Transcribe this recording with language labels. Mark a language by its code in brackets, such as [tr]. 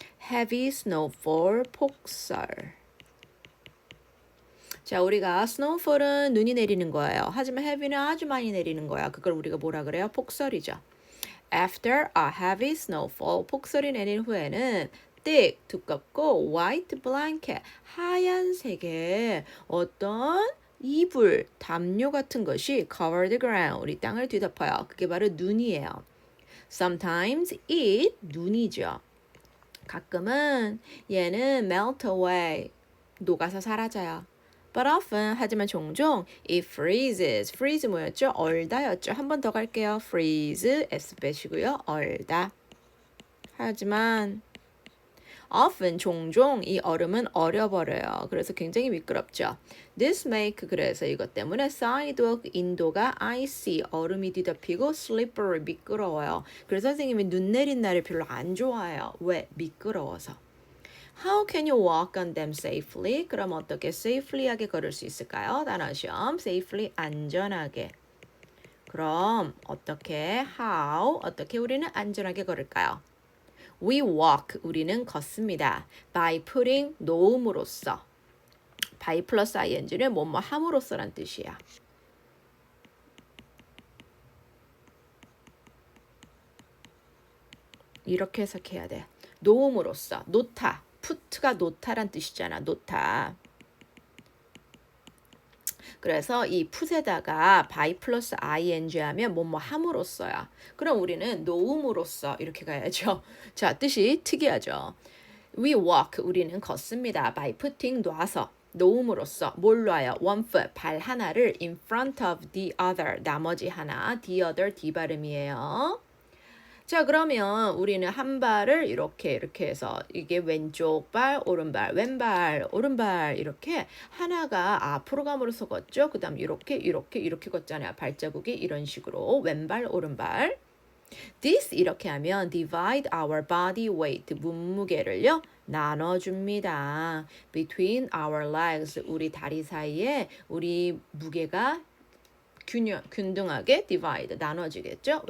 [en] heavy snowfall, [ko] 폭설. 자, 우리가 snowfall은 눈이 내리는 거예요. 하지만 heavy는 아주 많이 내리는 거야. 그걸 우리가 뭐라 그래요? 폭설이죠. [en] After a heavy snowfall, [ko] 폭설이 내린 후에는 thick, 두껍고 [en] white blanket, [ko] 하얀색의 어떤 이불, 담요 같은 것이 [en] cover the ground, [ko] 우리 땅을 뒤덮어요. 그게 바로 눈이에요. [en] Sometimes it, [ko] 눈이죠. 가끔은 얘는 [en] melt away, [ko] 녹아서 사라져요. [en] But often, [ko] 하지만 종종 [en] it freezes. [ko] freeze 뭐였죠? 얼다였죠. 한 번 더 갈게요. freeze, s 빼시고요. 얼다. 하지만 [en] often, [ko] 종종 이 얼음은 얼어버려요. 그래서 굉장히 미끄럽죠. [en] This make, [ko] 그래서 이것 때문에 sidewalk, 인도가 icy, 얼음이 뒤덮이고 slippery, 미끄러워요. 그래서 선생님이 눈 내린 날을 별로 안 좋아해요. 왜? 미끄러워서. [en] How can you walk on them safely? [ko] 그럼 어떻게 safely하게 걸을 수 있을까요? 단어 시험. safely, 안전하게. 그럼 어떻게, [en] how, [ko] 어떻게 우리는 안전하게 걸을까요? [en] We walk, [ko] 우리는 걷습니다. [en] By putting, [ko] 놓음으로써. by 플러스 ing는 뭐뭐 함으로써란 뜻이야. 이렇게 해석해야 돼. 놓음으로써, 놓다. put가 놓다란 뜻이잖아. 놓다. 그래서 이 put에다가 by 플러스 ing 하면 뭐뭐 함으로써야. 그럼 우리는 놓음으로써 이렇게 가야죠. 자, 뜻이 특이하죠. [en] We walk, [ko] 우리는 걷습니다. [en] by putting, [ko] 놔서. 놓음으로써 뭘 놔요? [en] one foot, [ko] 발 하나를 [en] in front of the other, [ko] 나머지 하나. [en] the other, D [ko] 발음이에요. 자, 그러면 우리는 한 발을 이렇게 해서 이게 왼쪽 발, 오른발, 왼발, 오른발 이렇게 하나가 앞으로 감으로써 걷죠. 그 다음 이렇게 걷잖아요. 발자국이 이런 식으로 왼발, 오른발. This 이렇게 하면 [en] divide our body weight [ko] 몸무게를요 나눠줍니다. [en] Between our legs [ko] 우리 다리 사이에 우리 무게가 균등하게 divide 나눠지겠죠.